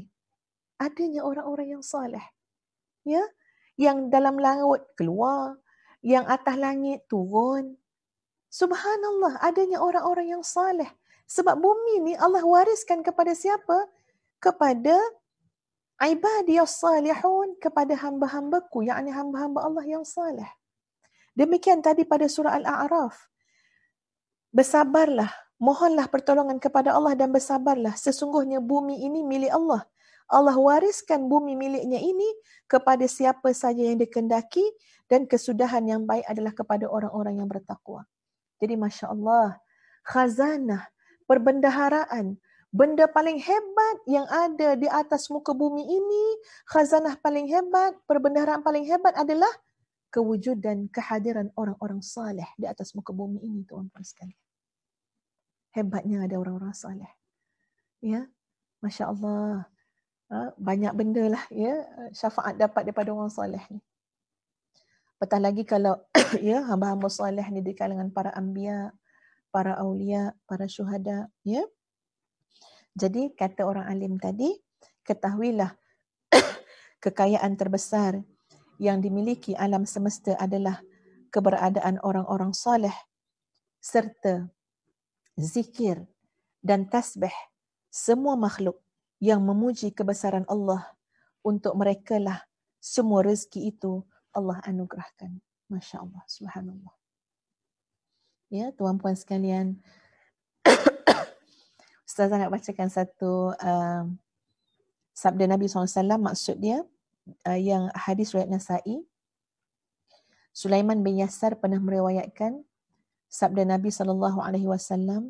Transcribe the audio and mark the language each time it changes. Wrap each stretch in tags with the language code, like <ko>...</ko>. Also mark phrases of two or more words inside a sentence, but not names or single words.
<ms>Adanya orang-orang yang soleh. Ya, yang dalam laut keluar, yang atas langit turun. Subhanallah, adanya orang-orang yang soleh. Sebab bumi ni Allah wariskan kepada siapa? Kepada</ms> <ar>عبادي الصالحون,</ar> <ms>kepada hamba-hambaku, yakni hamba-hamba Allah yang salih. Demikian tadi pada surah Al-A'raf. Bersabarlah, mohonlah pertolongan kepada Allah dan bersabarlah. Sesungguhnya bumi ini milik Allah. Allah wariskan bumi miliknya ini kepada siapa saja yang dikehendaki, dan kesudahan yang baik adalah kepada orang-orang yang bertakwa. Jadi</ms> <ar>ما شاء الله,</ar> <ms>khazanah, perbendaharaan, benda paling hebat yang ada di atas muka bumi ini, khazanah paling hebat, perbendaharaan paling hebat adalah kewujudan, kehadiran orang-orang saleh di atas muka bumi ini, tuan-tuan sekalian. Hebatnya ada orang-orang saleh.</ms> <ar>يا، ما شاء الله.</ar> <ms>Banyak benda lah ya, syafaat dapat daripada orang saleh ni. Apatah lagi kalau ya hamba-hamba saleh ni di kalangan para anbiya, para aulia, para syuhada, ya. Jadi kata orang alim tadi, ketahuilah kekayaan terbesar yang dimiliki alam semesta adalah keberadaan orang-orang saleh serta zikir dan tasbih semua makhluk yang memuji kebesaran Allah. Untuk mereka lah semua rezeki itu Allah anugerahkan.</ms> <ar>ما شاء الله، سبحان الله.</ar> <ms>Ya, tuan-puan sekalian, Ustazah nak bacakan satu sabda Nabi SAW, maksud dia yang hadis riwayat Nasa'i. Sulaiman bin Yasar pernah meriwayatkan sabda Nabi SAW.</ms>